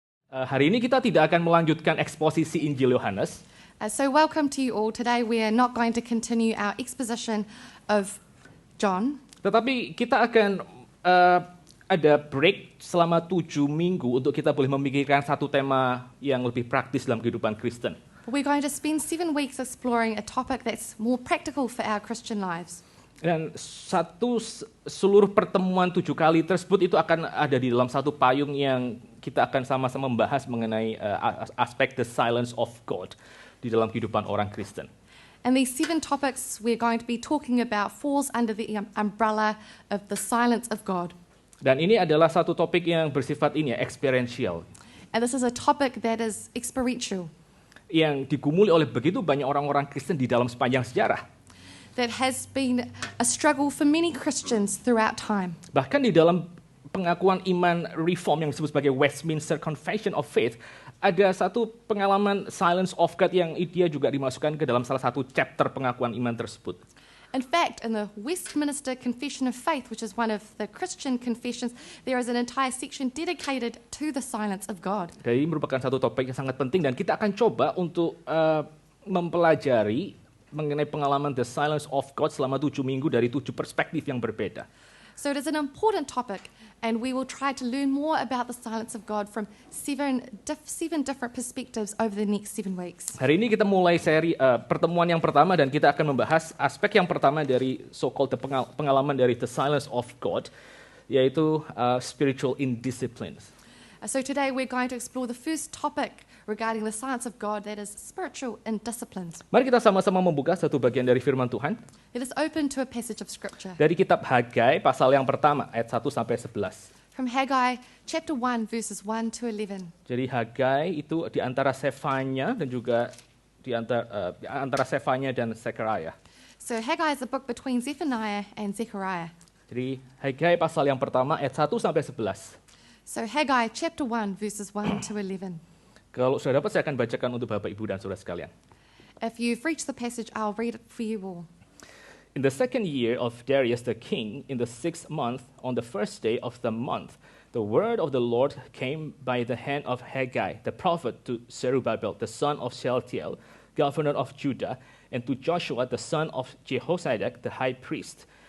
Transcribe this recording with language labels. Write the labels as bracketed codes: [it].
[id] Hari ini kita tidak akan melanjutkan eksposisi Injil Yohanes, [en] So welcome to you all. Today we are not going to continue our exposition of John, [id] tetapi kita akan ada break selama 7 minggu untuk kita boleh memikirkan satu tema yang lebih praktis dalam kehidupan Kristen. [en] we're going to spend 7 weeks exploring a topic that's more practical for our Christian lives. [id] Dan seluruh pertemuan 7 kali tersebut itu akan ada di dalam satu payung yang kita akan sama-sama membahas mengenai aspek [en] the silence of God [id] di dalam kehidupan orang Kristen. [en] And these 7 topics we're going to be talking about falls under the umbrella of the silence of God. [id] Dan ini adalah satu topik yang bersifat experiential, [en] And this is a topic that is experiential, [id] yang digumuli oleh begitu banyak orang-orang Kristen di dalam sepanjang sejarah. [en] that has been a struggle for many Christians throughout time. [id] Bahkan di dalam pengakuan iman reform yang disebut sebagai Westminster Confession of Faith, ada satu pengalaman [en] silence of God [id] yang dia juga dimasukkan ke dalam salah satu chapter pengakuan iman tersebut. [en] In fact, in the Westminster Confession of Faith, which is one of the Christian confessions, there is an entire section dedicated to the silence of God. [id] Jadi merupakan satu topik yang sangat penting dan kita akan coba untuk mempelajari mengenai pengalaman [en] the silence of God [id] selama 7 minggu dari 7 perspektif yang berbeda. [en] So it is an important topic, and we will try to learn more about the silence of God from seven different perspectives over the next 7 weeks. [id] Hari ini kita mulai seri pertemuan yang pertama dan kita akan membahas aspek yang pertama dari so-called pengalaman dari [en] the silence of God, [id] yaitu [en] spiritual indisciplines. So today we're going to explore the first topic regarding the silence of God, that is spiritual indisciplines. [id] Mari kita sama-sama membuka satu bagian dari firman Tuhan [en] Let us open to a passage of Scripture [id] dari kitab Hagai pasal yang pertama ayat 1 sampai 11. [en] from Haggai chapter 1 verses 1 to 11. [id] Jadi Hagai itu di antara Sefanya dan juga di antara Sefanya dan Zechariah. [en] So Haggai is a book between Zephaniah and Zechariah. [id] Jadi Hagai pasal yang pertama ayat 1 sampai 11. [en] So Haggai chapter 1 verses 1 to 11. [id] Kalau sudah dapat saya akan bacakan untuk Bapak Ibu dan Saudara sekalian. [en] If you've reached the passage, I'll read it for you all. In the second year of Darius the king, in the 6th month, on the first day of the month, the word of the Lord came by the hand of Haggai, the prophet, to Zerubbabel, the son of Shealtiel, governor of Judah, and to Joshua, the son of Jehozadak, the high priest.